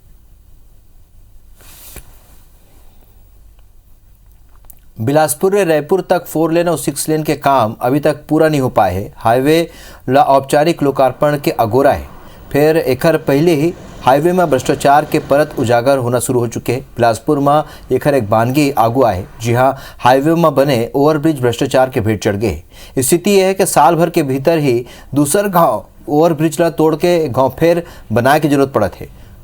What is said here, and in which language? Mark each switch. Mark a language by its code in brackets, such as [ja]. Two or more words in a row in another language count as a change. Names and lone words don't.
[hne] बिलासपुर से रायपुर तक 4 लेन और 6 लेन के काम अभी तक पूरा नहीं हो पाए है। हाईवे ला औपचारिक लोकार्पण के अगोरा है, फिर एकर पहले ही हाईवे में भ्रष्टाचार के परत उजागर होना शुरू हो चुके हैं। बिलासपुर में एकर एक बानगी आगू आए, जी हाँ हाईवे में बने ओवरब्रिज भ्रष्टाचार के भेंट चढ़ गए। स्थिति यह है कि साल भर के भीतर ही दूसर गांव ओवरब्रिज ला तोड़ के गांव फिर बनाए की जरूरत पड़त है।